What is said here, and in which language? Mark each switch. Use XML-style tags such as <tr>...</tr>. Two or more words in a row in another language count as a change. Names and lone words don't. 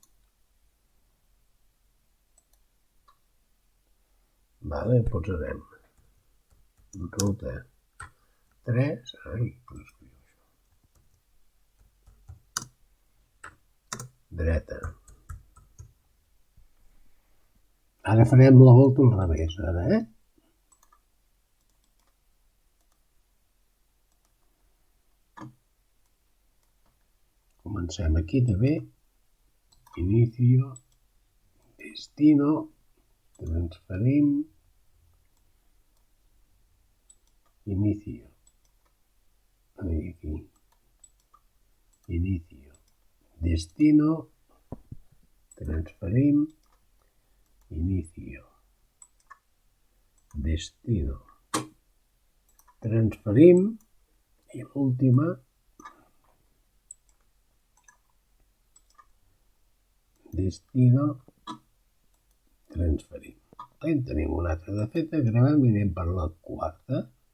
<ca>Posarem ruta 3, dreta. Ara farem la volta al revés. Comencem aquí també.</ca> <es>Inicio, destino,</es> <ca>transferim, inicio. Aquí.</ca> <es>Inicio, destino,</es> <ca>transferim,</ca> <es>inicio, destino,</es> <ca>transferim i l'última destino, transferim. En tenim una altra de feta, gravem i anem per la quarta.</ca>